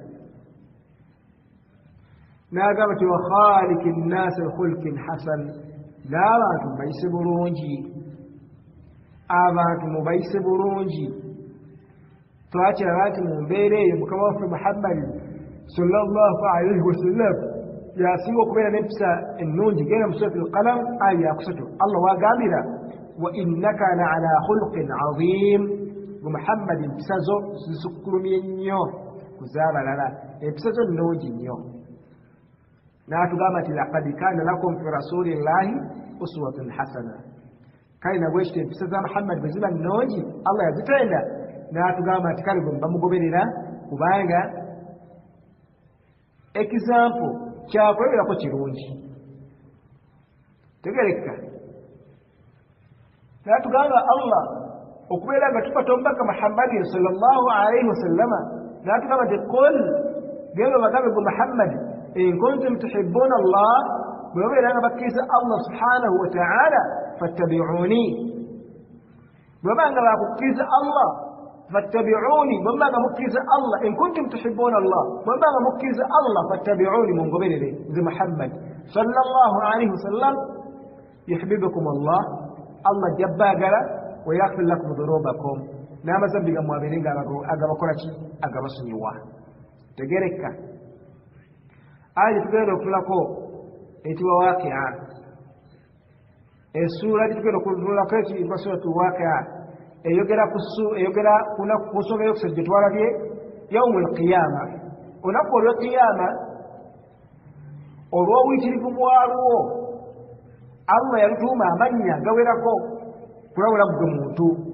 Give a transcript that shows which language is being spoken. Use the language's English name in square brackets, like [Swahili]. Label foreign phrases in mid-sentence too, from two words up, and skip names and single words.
[Ganda] n'agamba ti [Arabic] وخالق الناس بخلق حسن [Ganda] n'abantu mubayise bulungi abantu mubayise bulungi twakiraba nti mu mbeera eyo mukama waffe Muhammadi [Arabic] صلى الله عليه وسلم [Ganda] yasinga okubeera n'empisa ennungi genda mu [Arabic] سورة القلم [Ganda] aya yakusatu Allah wagambira [Arabic] وإنك لعلى خلق عظيم [Ganda] gwe Muhammadi empisa zo zisukkulumye nnyo ku z'abalala empisa zo nnungi nnyo n'atugamba nti [Arabic] لقد كان لكم في رسول الله أسوة حسنة [Ganda] kale nabwe ekyo empisa za Muhammadi bwe ziba nnungi Allah yazitenda n'atugamba nti kale bwe bamugoberera kubanga example kyakuleberako kirungi tegerekka n'atugamba Allah okubeera nga tukwata omubaka Muhammadin [Arabic] صلى الله عليه وسلم [Ganda] n'atugamba nti qul genda bagambe gwe Muhammadi [Arabic] إن كنتم تحبون الله [Ganda] bwe babeera nga bakkiriza Allah [Arabic] سبحانه وتعالى فاتبعوني [Ganda] bwe baba nga bakukkiriza Allah fattabi'uni bwe baba nga mukkiriza Allah [Arabic] إن كنتم تحبون الله [Ganda] bwe baba nga mukkiriza Allah fattabi'uni mungoberere nze Muhammad [Arabic] صلى الله عليه وسلم يحببكم الله [Ganda] Allah jabbaagala [Arabic] ويغفر لكم ذنوبكم [Ganda] n'amazambi gammwe abeere nga agabakola ki agabasonyiwa tegerekka aya tugenda okutulako eyitibwa waaqi'a essuula gitugenda okutulako ekiyitibwa [Arabic] سورة الواقعة [Ganda] eyogera ku nsonga y'okusatu gye twalabye [Arabic] يوم القيامة [Ganda] olunaku olw'eqiyama olw'obuyitirivu bwalwo Allah yalutuuma amannya gawerako kulabula gwe muntu